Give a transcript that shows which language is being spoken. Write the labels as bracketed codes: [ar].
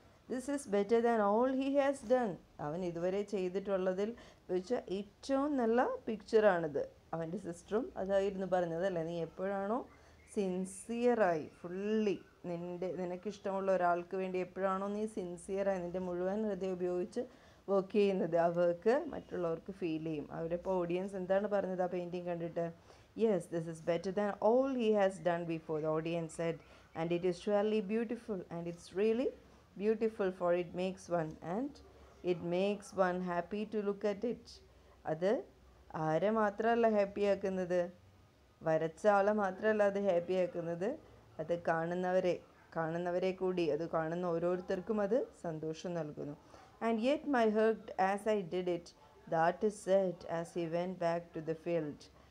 [en] This is better than all he has done. [ml] അവൻ ഇതുവരെ ചെയ്തിട്ടുള്ളതിൽ വെച്ച് ഏറ്റവും നല്ല പിക്ചറാണിത്. അവൻ്റെ സിസ്റ്ററും അതായിരുന്നു പറഞ്ഞത് അല്ലേ, നീ എപ്പോഴാണോ സിൻസിയറായി ഫുള്ളി നിനക്കിഷ്ടമുള്ള ഒരാൾക്ക് വേണ്ടി എപ്പോഴാണോ നീ സിൻസിയറായി നിൻ്റെ മുഴുവൻ ഹൃദയം ഉപയോഗിച്ച് വർക്ക് ചെയ്യുന്നത്, ആ വർക്ക് മറ്റുള്ളവർക്ക് ഫീൽ ചെയ്യും. അവരിപ്പോൾ ഓഡിയൻസ് എന്താണ് പറഞ്ഞത് ആ പെയിൻറ്റിങ് കണ്ടിട്ട്? [en] Yes, this is better than all he has done before, the audience said. and it is surely beautiful, and it's really beautiful, for it makes one, and it makes one happy to look at it. [ml] അത് ആരെ മാത്രമല്ല happy ആക്കുന്നത്, വരച്ച ആളെ മാത്രമല്ല അത് happy ആക്കുന്നത്, അത് കാണുന്നവരെ കൂടി, അത് കാണുന്ന ഓരോരുത്തർക്കും അത് സന്തോഷം നൽകുന്നു. [en] And yet my heart as I did it, the artist said as he went back to the field.